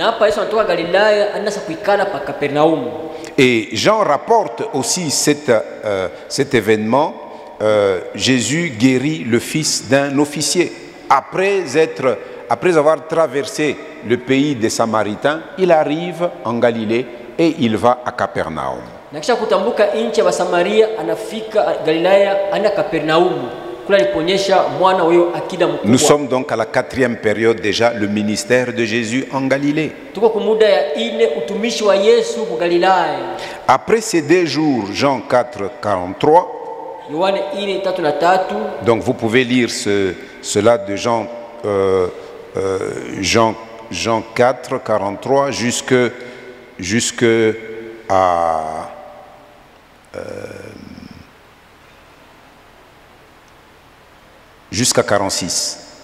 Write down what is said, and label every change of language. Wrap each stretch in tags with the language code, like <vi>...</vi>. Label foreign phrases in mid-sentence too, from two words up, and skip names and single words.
<fr>Et Jean rapporte aussi cet événement. Jésus guérit le fils d'un officier. Après avoir traversé le pays des Samaritains, il arrive en Galilée et il va à Capernaum.</fr> <sw>Na kisha kutambuka nchi ya Samaria anafika Galilaya ana Kapernaumu. Kula aliponyesha mwana huyo akida mkubwa.</sw> <fr>Nous sommes donc à la 4e période déjà, le ministère de Jésus en Galilée.</fr> <sw>Tuko kwa muda ya ine utumishi wa Yesu kwa Galilaya.</sw> <fr>Après ces 2 jours, Jean 4, 43.</fr> <sw>Yohane 4:3.</sw> <fr>Donc vous pouvez lire cela de Jean 4, 43 jusque à jusqu'à 46.</fr>